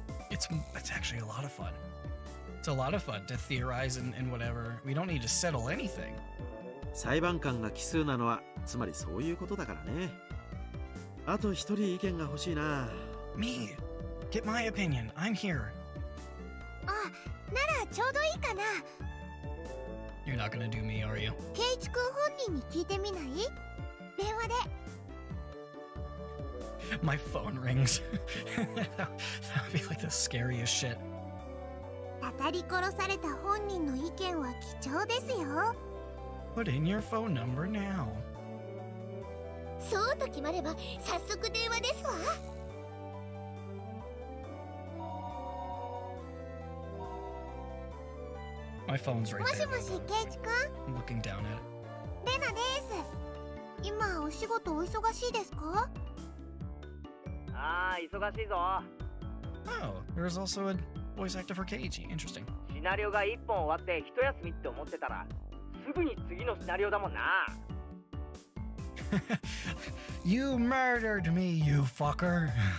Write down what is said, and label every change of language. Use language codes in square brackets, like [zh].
[en] It's actually a lot of fun. It's a lot of fun to theorize and whatever. We don't need to settle anything. [ja] 裁判官が奇数なのはつまりそういうことだからね。あと一人意見が欲しいな。 [en] Me, get my opinion. I'm here. [ja] あ、ならちょうどいいかな。 [en] You're not gonna do me, are you? [ja] ケイチ君本人に聞いてみない？電話で。 [en] My phone rings. That would be like the scariest shit. [ja] たたり殺された本人の意見は貴重ですよ。 [en] Put in your phone number now. [ja] そうと決まれば早速電話ですわ。 [en] My phone's right [ja] もし [en] there. [ja] もし、ケイチ君。 [en] I'm looking down at it. [ja] レナです。今お仕事お忙しいですか？ああ、忙しいぞ。 [en] Oh, there's also a voice actor for Keiji. Interesting. [ja] シナリオが1本終わって一休みって思ってたら、すぐに次のシナリオだもんな。 [en] You murdered me, you fucker.